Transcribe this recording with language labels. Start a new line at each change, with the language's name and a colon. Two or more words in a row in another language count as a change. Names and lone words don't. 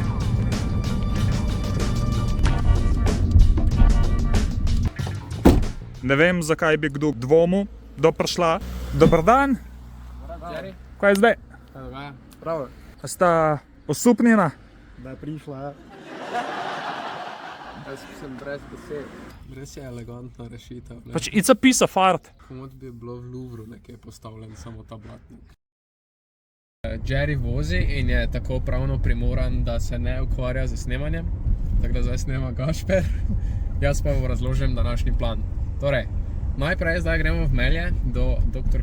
Slovenian: Ne vem, zakaj bi kdo dvomil, da prišla.
Croatian: Dobar dan.
Slovenian: Jerry. Kaj je zdaj? Kaj dogaja? Pravo. A sta osupnjena? Da je prišla. Jaz sem brez besed. Res je elegantna rešitev.
English: Pač it's a piece of art.
Slovenian: Komot bi bilo v Louvru nekje postavljen samo ta blatnik. Jerry vozi in je tako pravno primoran, da se ne ukvarja z snemanjem. Tako da zdaj snema Gašper. Jaz pa vam razložim današnji plan. Torej, najprej zdaj gremo v Melje do dr.